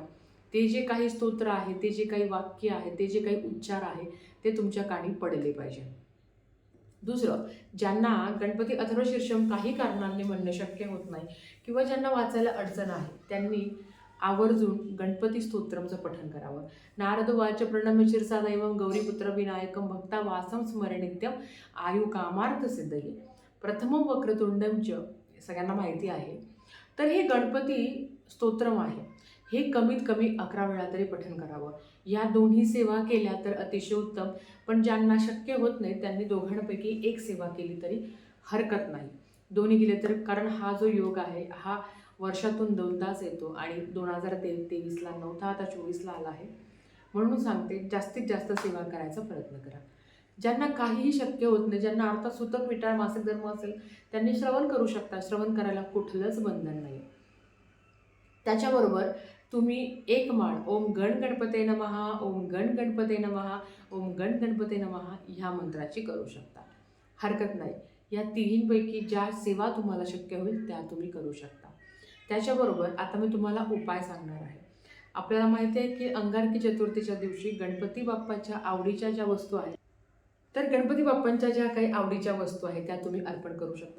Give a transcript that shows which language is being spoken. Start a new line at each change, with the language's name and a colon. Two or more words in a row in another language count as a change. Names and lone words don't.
Marathi: ते जे काही स्तोत्र आहे, ते जे काही वाक्य आहे, ते जे काही उच्चार आहे ते तुमच्या कानी पडले पाहिजे. दुसरं, ज्यांना गणपती अथर्व शीर्षम काही कारणांनी म्हणणं शक्य होत नाही किंवा ज्यांना वाचायला अडचण आहे, त्यांनी आवर्जून गणपती स्तोत्रमचं पठण करावं.
Sanskrit: नारदवाच प्रणम्य शिरसादैवं गौरीपुत्र विनायकं भक्ता वासं स्मरे नित्यं आयु कामार्थ सिद्धये प्रथमं वक्रतुंडं च,
Marathi: सगळ्यांना माहिती आहे. तर हे गणपती स्तोत्रम आहे, हे कमीत कमी 11 वेळा तरी पठण करावं. या दोन्ही सेवा केल्या तर अतिशय उत्तम, पण ज्यांना शक्य होत नाही त्यांनी दोघांपैकी एक सेवा केली तरी हरकत नाही. दोन्ही केले तर, कारण हा जो योग आहे हा वर्षातून 2दाच येतो आणि 2023ला नव्हता, आता 24ला आला आहे. म्हणून सांगते, जास्तीत जास्त सेवा करायचा प्रयत्न करा. ज्यांना काहीही शक्य होत नाही, ज्यांना अर्थात सुतक विटाळ मासिक धर्म असेल त्यांनी श्रवण करू शकता. श्रवण करायला कुठलंच बंधन नाही. त्याच्याबरोबर तुम्ही एक माळ
Sanskrit: ओम गण गणपते नमः, ओम गण गणपते नमः, ओम गण गणपते नमः
Marathi: ह्या मंत्राची करू शकता. हरकत नाही. या तिन्हींपैकी ज्या सेवा तुम्हाला शक्य होईल त्या तुम्ही करू शकता. त्याच्याबरोबर आता मी तुम्हाला उपाय सांगणार आहे. आपल्याला माहिती आहे की अंगारकी चतुर्थीच्या दिवशी गणपती बाप्पाच्या आवडीच्या ज्या वस्तू आहेत, तर गणपती बाप्पांच्या ज्या काही आवडीच्या वस्तू आहेत त्या तुम्ही अर्पण करू शकता.